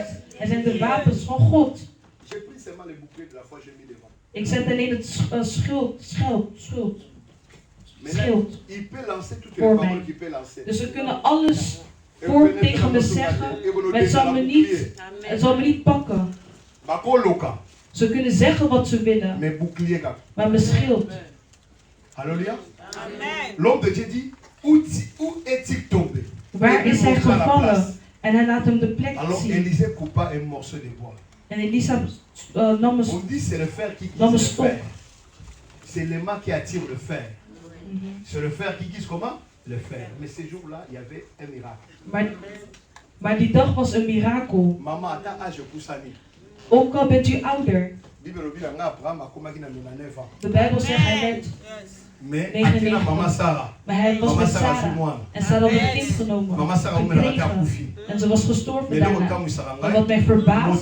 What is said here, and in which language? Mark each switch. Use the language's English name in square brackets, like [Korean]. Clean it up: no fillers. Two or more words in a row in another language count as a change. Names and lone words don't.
[Dutch] Het zijn de wapens van God. Ik zet alleen het schild voor mij. Dus ze kunnen alles tegen me zeggen, maar het zal me niet pakken. Ze kunnen zeggen wat ze willen, maar mijn schild. Halleluja. [French] L'homme de Dieu dit, où est-il tombé? [Dutch] Waar is hij gevallen? En hij laat hem de plek zien. [French] Élisée coupa un morceau de bois. [Dutch] En Elisa nam een stok. [French] C'est l'aimant qui attire le fer. C'est le fer qui guise comment? Le fer. Mais ces jours-là, il y avait un miracle. [Dutch] Maar die dag was een mirakel. [French] Mama, à ta âge, [Dutch] ook al bent u ouder. De Bijbel zegt hij werd 99. Maar hij was met Sarah. En Sarah had een kind genomen. Gekregen. En ze was gestorven daarna. Maar wat mij verbaast.